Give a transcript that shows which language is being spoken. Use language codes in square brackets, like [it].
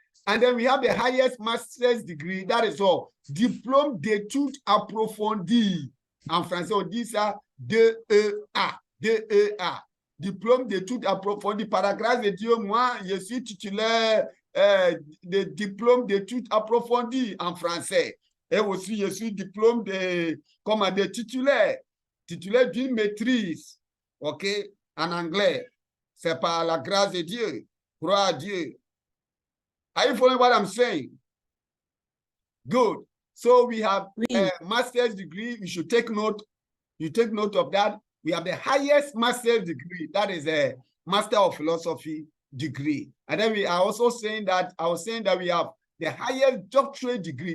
[en] And then we have the highest master's degree, that is all, [fr] diplôme d'études approfondies. En français, on dit ça DEA, DEA, diplôme d'études approfondies. Par la grâce de Dieu, moi, je suis titulaire de diplôme d'études approfondies en français. Et aussi, je suis diplôme de titulaire d'une maîtrise, OK, en anglais. C'est par la grâce de Dieu. Croix à Dieu. [en] Are you following what I'm saying? Good. So we have a master's degree. You should take note. You take note of that. We have the highest master's degree. That is a Master of Philosophy degree. And then we are also saying that, I was saying that we have the highest doctorate degree.